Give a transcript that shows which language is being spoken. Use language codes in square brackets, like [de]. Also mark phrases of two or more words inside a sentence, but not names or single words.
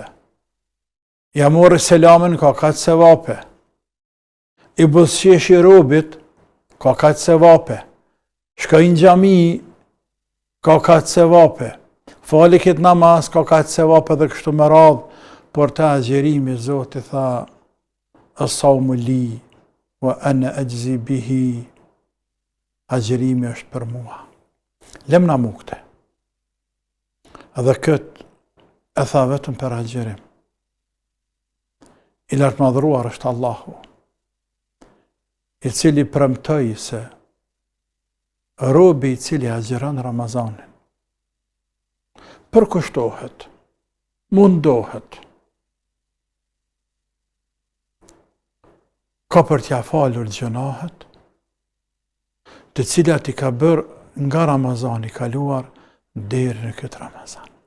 [sq] Ja mori selamin, ka kaq sevape. I buzëqeshi robit, ka kaq sevape. Shkoj në xhami, ka kaq sevape. Fali këtë namaz, ka kaq sevape dhe kështu me radhë, por ta agjerimi Zoti tha, [ar] الصوم لي وأنا أجزي به, [sq] agjerimi është për mua. Lemna mukte. Edhe këtë e tha vetëm për agjerim. I lartmadhëruar është Allahu, i cili premtoi se robi i cili agjeron Ramazanin, përkushtohet, mundohet, ka për t'ja falur gjunahet, të cilat i ka bërë nga Ramazani kaluar deri në këtë Ramazan.